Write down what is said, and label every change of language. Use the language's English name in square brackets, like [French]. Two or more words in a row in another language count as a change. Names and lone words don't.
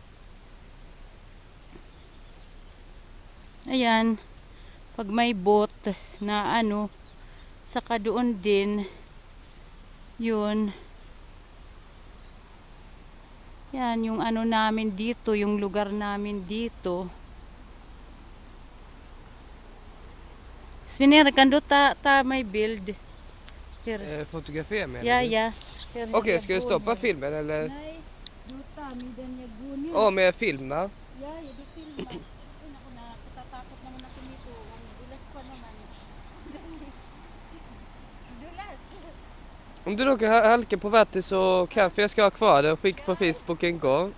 [Filipino] Ayan, pag may boat na saka doon din yun. Yan yung namin dito, yung lugar namin dito. [Swedish] Sven Erik, kan du ta mig bild? Fotografera menar Ja, du? ja. Okej, ska du stoppa filmen eller? Nej, du ta mig den jag går nu. Åh, med film va? Ja, du filmar. [Filipino] Ako na, katatakot naman ako nito. Ang dulas pa naman. Dulas. [Swedish] Om du råkar halka på vatten så för jag ska ha kvar det och skicka på Facebook en gång.